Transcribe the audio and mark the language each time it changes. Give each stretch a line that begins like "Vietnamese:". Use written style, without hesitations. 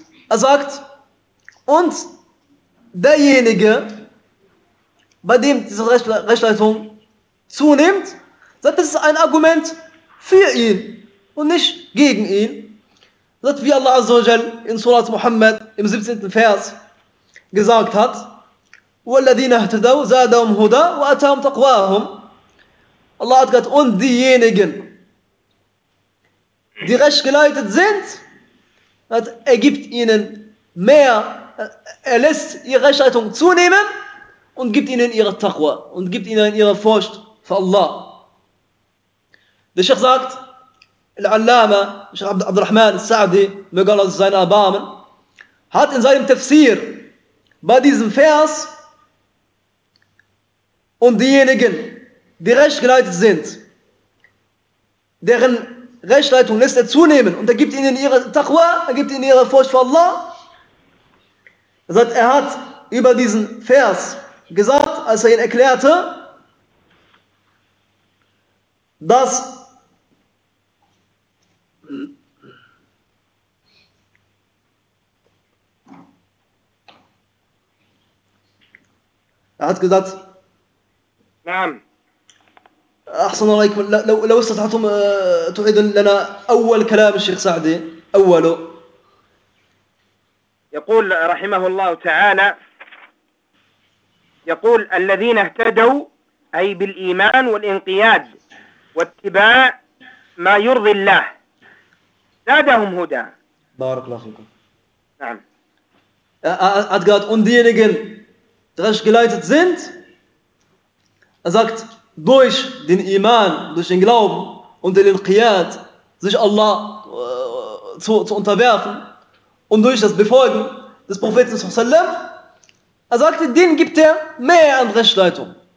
German: Er sagt, und derjenige, bei dem diese Rechtsleitung zunimmt, sagt, das ist ein Argument für ihn und nicht gegen ihn. Sagt, wie Allah Azza wa Jal in Surat Muhammad im 17. Vers gesagt hat,
Arabic: وَالَّذِينَ اهْتَدَوْا زَادَهُمْ هُدَى وَأَتَاهُمْ تَقْوَاهُمْ.
German: Allah hat gesagt, und diejenigen, die recht geleitet sind, hat, er gibt ihnen mehr, er lässt ihre Rechtsleitung zunehmen und gibt ihnen ihre Taqwa und gibt ihnen ihre Furcht für Allah. Der Sheikh sagt, Al-Allama, Sheikh Abd al-Rahman al-Sa'di, möge Allah seine Erbarmen, hat in seinem Tafsir bei diesem Vers, und diejenigen, die recht geleitet sind, deren Rechtsleitung lässt er zunehmen und er gibt ihnen ihre Taqwa, er gibt ihnen ihre Furcht vor Allah. Er hat über diesen Vers gesagt, als er ihn erklärte, dass er hat gesagt,
Arabic: نعم احسن الله اليكم لو لو استطعتم تعيد لنا اول كلام الشيخ سعدي اوله. يقول رحمه الله تعالى، يقول الذين اهتدوا اي بالايمان والانقياد واتباع ما يرضي الله زادهم هدى. بارك الله فيكم. نعم
German: اتقات und diejenigen die recht geleitet sind, er sagt, durch den Iman, durch den Glauben und den Inqiyad sich Allah zu unterwerfen und durch das Befolgen des Propheten sallam, er sagte, den gibt er mehr an Rechtleitung.